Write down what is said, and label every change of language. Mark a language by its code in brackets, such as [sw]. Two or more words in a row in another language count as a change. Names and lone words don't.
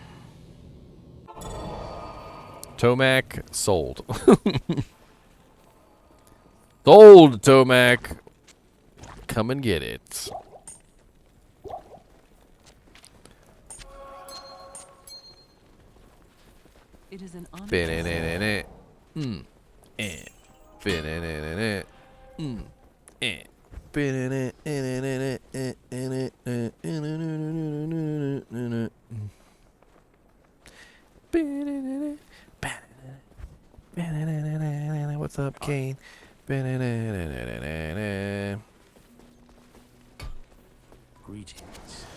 [en] Tomac sold. Sold, Tomac. Come and get it. It is an honor. Ba-na-na-na-na. Eh. Ba-na-na-na-na. Eh. What's up, Kane? Greetings.